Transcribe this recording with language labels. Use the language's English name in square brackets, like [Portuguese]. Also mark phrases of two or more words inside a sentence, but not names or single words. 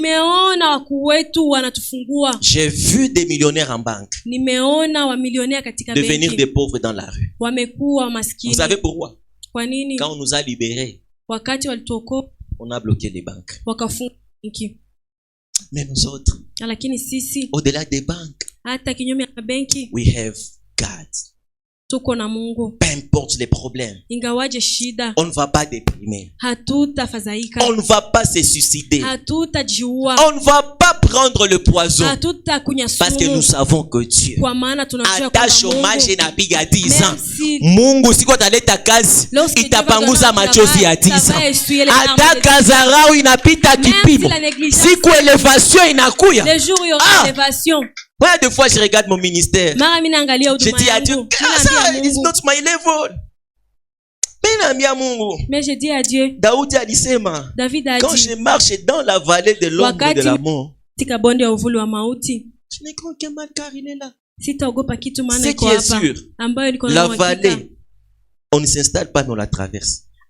[French] J'ai vu des millionnaires en banque devenir des pauvres dans la rue. Vous savez pourquoi? Quand on nous a libérés, on a bloqué les banques. Mais nous autres, au-delà des banques, [English] we have God. [French] Peu importe les problèmes, on ne va pas déprimer, on ne va pas se suicider, on ne va pas prendre le poison, parce que nous savons que Dieu ata chômage inapiga 10 ans, [Swahili] Mungu siku ataleta kazi itapanguza machozi ya 10 ans. Ata kazarau inapita kipimo, siku elevation inakuya. [French] Combien de fois je regarde mon ministère, je dis à Dieu, ça [English] is not my level. [French] Mais je dis à Dieu, David a dit, quand je marche dans la vallée de l'ombre de la mort, je n'ai craint qu'un mal car il est là. Ce qui est sûr, la vallée, on ne s'installe pas, mais on la traverse.